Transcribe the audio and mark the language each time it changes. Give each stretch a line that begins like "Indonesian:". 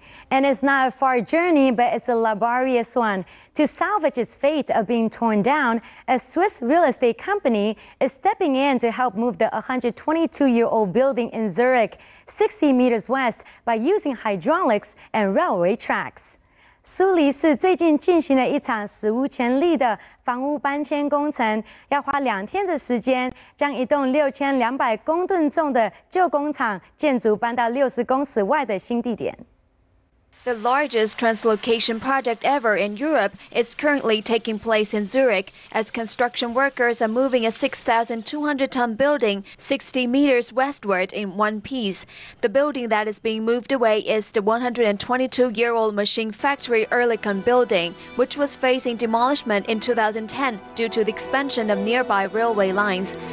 English: And it's not a far journey, but it's a laborious one. To salvage its fate of being torn down, a Swiss real estate company is stepping in to help move the 122-year-old building in Zurich 60 meters west by using hydraulics and railway tracks.
Chinese: 苏黎世最近进行了一场史无前例的房屋搬迁工程，要花2天的时间，将一栋6200公吨重的旧工厂建筑搬到60公尺外的新地点。
English: The largest translocation project ever in Europe is currently taking place in Zurich as construction workers are moving a 6,200-ton building 60 meters westward in one piece. The building that is being moved away is the 122-year-old machine factory Oerlikon building, which was facing demolishment in 2010 due to the expansion of nearby railway lines.